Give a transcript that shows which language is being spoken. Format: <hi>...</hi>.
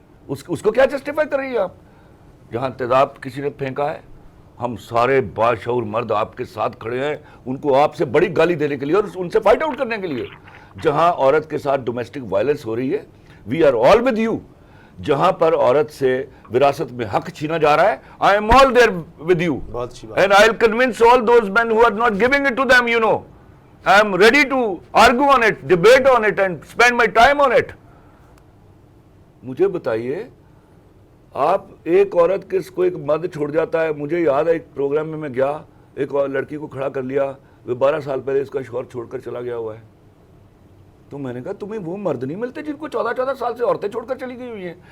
<ur>اس کو کیا جسٹیفائی کر رہی ہے آپ؟ جہاں تیزاب کسی نے پھینکا ہے, ہم سارے باشعور مرد آپ کے ساتھ کھڑے ہیں ان کو آپ سے بڑی گالی دینے کے لیے اور ان سے فائٹ آؤٹ کرنے کے لیے. جہاں عورت کے ساتھ ڈومیسٹک وائلنس ہو رہی ہے,</ur> <en>We are all with you.</en> <ur>جہاں پر عورت سے وراثت میں حق چھینا جا رہا ہے,</ur> <en>I am all there with you.</en> <ur>بہت اچھی بات.</ur> <en>And I'll convince all those men who are not giving it to them, you know. I am ready to argue on it, debate on it and spend my time on it.</en> <ur>مجھے بتائیے, آپ ایک عورت کس کو ایک مرد چھوڑ جاتا ہے. مجھے یاد ہے ایک پروگرام میں گیا, ایک لڑکی کو کھڑا کر لیا, وہ 12 سال پہلے اس کا شوہر چھوڑ کر چلا گیا ہوا ہے. تو میں نے کہا تمہیں وہ مرد نہیں ملتے جن کو 14 سال سے عورتیں چھوڑ کر چلی گئی ہوئی ہیں.</ur>